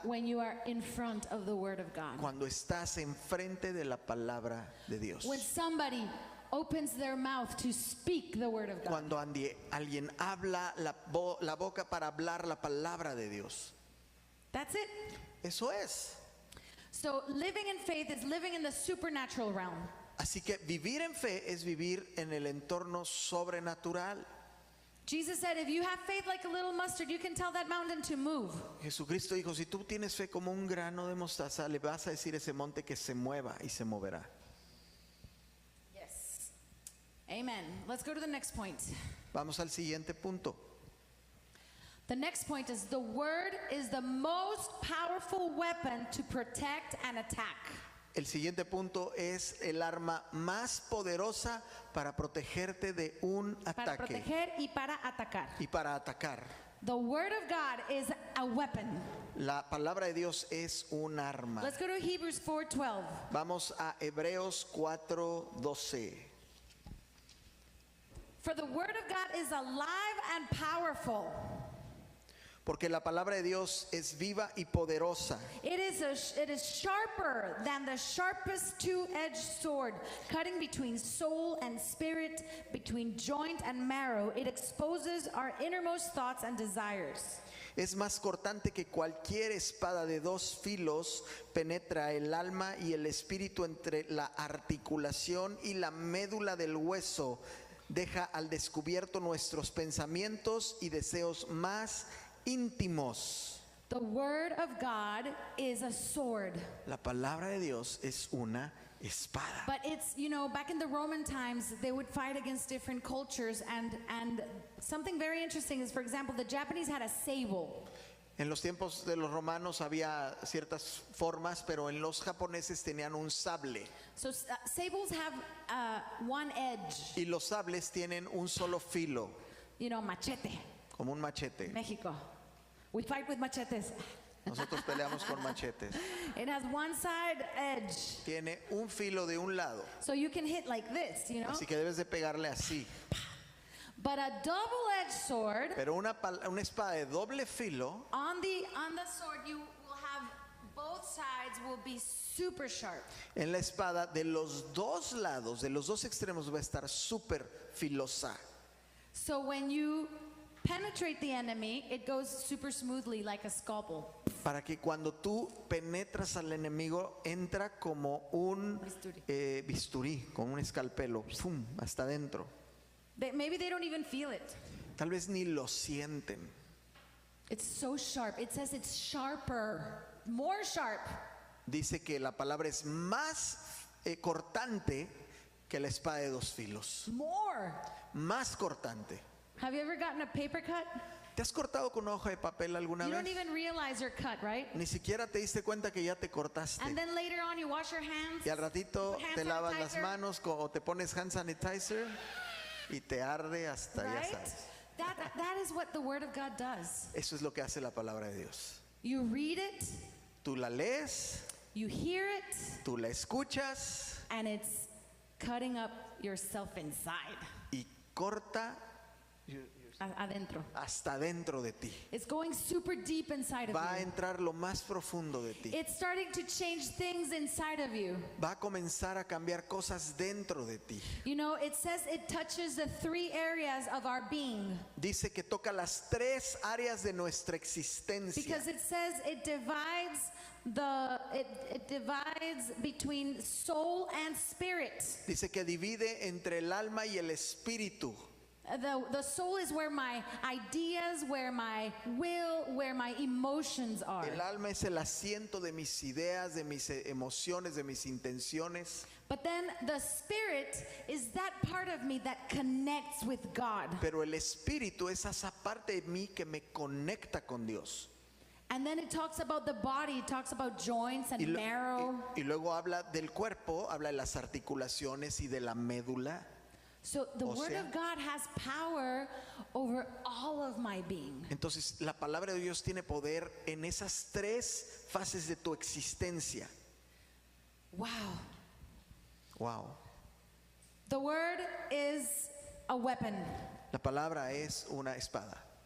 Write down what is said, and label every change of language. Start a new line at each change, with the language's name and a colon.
English: when you are in front of the Word of God.
Spanish: cuando estás enfrente de la palabra de Dios.
English: When somebody opens their mouth to speak the Word of God.
Spanish: Cuando alguien habla la boca para hablar la palabra de Dios.
English: That's it.
Spanish: Eso es.
English: So living in faith is living in the supernatural realm.
Spanish: Así que vivir en fe es vivir en el entorno sobrenatural.
English: Jesus said, if you have faith like a little mustard, you can tell that mountain to move.
Spanish: Jesucristo dijo, si tú tienes fe como un grano de mostaza, le vas a decir a ese monte que se mueva y se moverá.
English: Yes. Amen. Let's go to the next point.
Spanish: Vamos al siguiente punto.
English: The next point is the Word is the most powerful weapon to protect and attack.
Spanish: El siguiente punto es el arma más poderosa para protegerte de un Para ataque proteger y para atacar. y para atacar.
English: The Word of God is a weapon.
Spanish: La palabra de Dios es un arma.
English: Let's go to Hebrews 4:12.
Spanish: Vamos a Hebreos 4:12.
English: For the Word of God is alive and powerful.
Spanish: Porque la palabra de Dios es viva y poderosa.
English: It is sharper than the sharpest two-edged sword, cutting between soul and spirit, between joint and marrow. It exposes our innermost thoughts and desires.
Spanish: Es más cortante que cualquier espada de dos filos, penetra el alma y el espíritu entre la articulación y la médula del hueso. deja al descubierto nuestros pensamientos y deseos más íntimos.
English: The word of God is a sword.
Spanish: La palabra de Dios es una espada.
English: But it's, back in the Roman times, they would fight against different cultures. And something very interesting is, for example, the Japanese had a sable.
Spanish: En los tiempos de los romanos había ciertas formas, pero en los japoneses tenían un sable.
English: So sables have one edge,
Spanish: Y los sables tienen un solo filo,
English: machete,
Spanish: como un machete.
English: Mexico. We fight with machetes.
Spanish: Nosotros peleamos con machetes.
English: It has one side edge.
Spanish: Tiene un filo de un lado,
English: So you can hit like this,
Spanish: así que debes de pegarle así.
English: But a double-edged sword,
Spanish: Pero una espada de doble filo,
English: on the sword you will have both sides will be super sharp.
Spanish: en la espada de los dos lados, de los dos extremos va a estar súper filosa.
English: So when you penetrate the enemy, it goes super smoothly like a scalpel.
Spanish: Para que cuando tú penetras al enemigo, entra como un bisturí, como un escalpelo, ¡fum!, hasta adentro.
English: Maybe they don't even feel it.
Spanish: Tal vez ni lo sienten.
English: It's so sharp. It says it's sharper, more sharp.
Spanish: Dice que la palabra es más cortante que la espada de dos filos.
English: More.
Spanish: Más cortante.
English: Have you ever gotten a paper cut?
Spanish: ¿Te has cortado con una hoja de papel alguna
English: You don't
Spanish: vez?
English: even realize you're cut, right?
Spanish: Ni siquiera te diste cuenta que ya te cortaste.
English: And then later on you wash your hands.
Spanish: Y al ratito
English: put hand
Spanish: te lavas las
English: sanitizer,
Spanish: manos o te pones hand sanitizer y te arde hasta ya
English: right?
Spanish: sabes.
English: That is what the word of God does.
Spanish: Eso es lo que hace la palabra de Dios.
English: You read it,
Spanish: Tú la lees,
English: you hear it,
Spanish: tú la escuchas
English: and it's cutting up yourself inside,
Spanish: y corta adentro. hasta dentro de ti.
English: It's going super deep inside of
Spanish: Va a
English: you.
Spanish: entrar lo más profundo de ti.
English: It's starting to change things inside of you.
Spanish: Va a comenzar a cambiar cosas dentro de ti.
English: It says it touches the three areas of our being.
Spanish: Dice que toca las tres áreas de nuestra existencia.
English: Because it says it divides it divides between soul and spirit.
Spanish: Dice que divide entre el alma y el espíritu.
English: The soul is where my ideas, where my will, where my emotions are.
Spanish: El alma es el asiento de mis ideas, de mis emociones, de mis intenciones.
English: But then the spirit is that part of me that connects with God.
Spanish: Pero el espíritu es esa parte de mí que me conecta con Dios.
English: And then it talks about the body, it talks about joints and marrow.
Spanish: Y luego habla del cuerpo, habla de las articulaciones y de la médula.
English: So the word of God has power over all of my being.
Spanish: Entonces la palabra de Dios tiene poder en esas tres fases de tu existencia.
English: Wow.
Spanish: Wow.
English: The word is a weapon.
Spanish: La palabra es una espada.